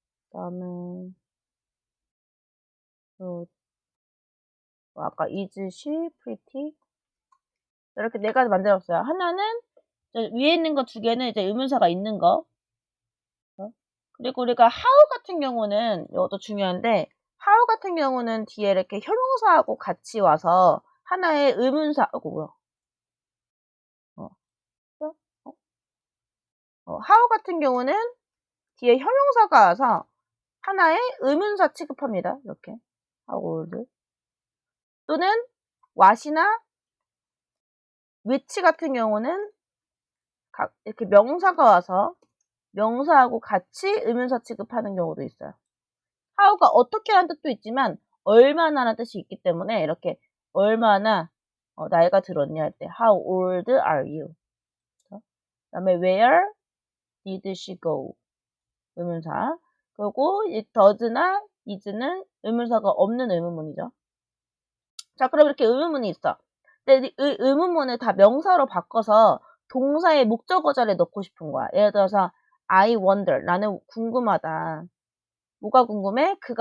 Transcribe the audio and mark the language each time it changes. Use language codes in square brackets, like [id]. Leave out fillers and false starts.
[ko] 그다음에 아까 [en] is she pretty? [ko] 이렇게 네 가지 만들었어요. 하나는 위에 있는 거 두 개는 이제 의문사가 있는 거. 그리고 우리가 how 같은 경우는 이것도 중요한데 how 같은 경우는 뒤에 이렇게 형용사하고 같이 와서 하나의 의문사 뭐야? how 같은 경우는 뒤에 형용사가 와서 하나의 의문사 취급합니다. 이렇게 how old 또는 what이나 which 같은 경우는 이렇게 명사가 와서 명사하고 같이 의문사 취급하는 경우도 있어요. how가 어떻게 하는 뜻도 있지만 얼마나라는 뜻이 있기 때문에 이렇게 얼마나 나이가 들었냐 할 때 [en] how old are you? [ko] 그 다음에 [en] where did she go? [ko] 의문사. 그리고 이 does나 is는 의문사가 없는 의문문이죠. 자, 그럼 이렇게 의문문이 있어. 근데 의문문을 다 명사로 바꿔서 동사의 목적어 자리에 넣고 싶은 거야. 예를 들어서 [en] I wonder. [ko] 나는 궁금하다. 뭐가 궁금해?